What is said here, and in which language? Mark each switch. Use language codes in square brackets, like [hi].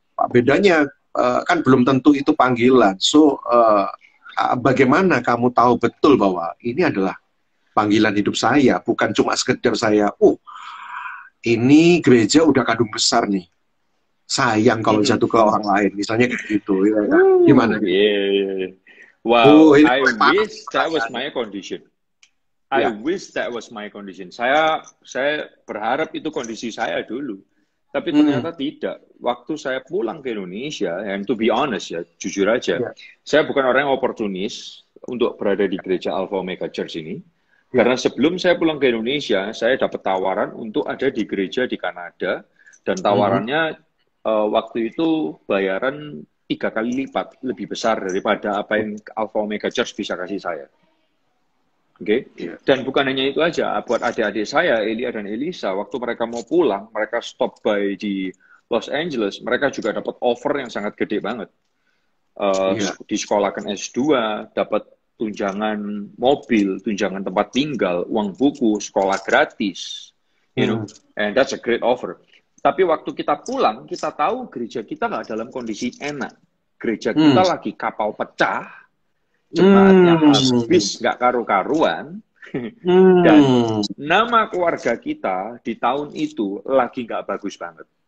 [id] Bedanya kan belum tentu itu panggilan. So bagaimana kamu tahu betul bahwa ini adalah panggilan hidup saya, bukan cuma sekedar saya ini gereja udah kadung besar nih, sayang kalau jatuh ke orang lain misalnya kayak gitu ya, gimana? [en] Wow, I wish that was my condition. I wish that was my condition. [id] Saya berharap itu kondisi saya dulu. Tapi ternyata tidak. Waktu saya pulang ke Indonesia, [en] and to be honest [id] ya, jujur aja, saya bukan orang yang oportunis untuk berada di gereja Alpha Omega Church ini. Karena sebelum saya pulang ke Indonesia, saya dapat tawaran untuk ada di gereja di Kanada, dan tawarannya waktu itu bayaran 3 kali lipat lebih besar daripada apa yang Alpha Omega Church bisa kasih saya. Dan bukan hanya itu aja, buat adik-adik saya, Elia dan Elisa, waktu mereka mau pulang, mereka [en] stop by [id] di Los Angeles, mereka juga dapat offer yang sangat gede banget. Disekolahkan S2, dapat tunjangan mobil, tunjangan tempat tinggal, uang buku, sekolah gratis. [en] you know, and that's a great offer. [id] Tapi waktu kita pulang, kita tahu gereja kita nggak dalam kondisi enak. Gereja kita lagi kapal pecah, jemaatnya habis nggak karu-karuan, dan nama keluarga kita di tahun itu lagi nggak bagus banget.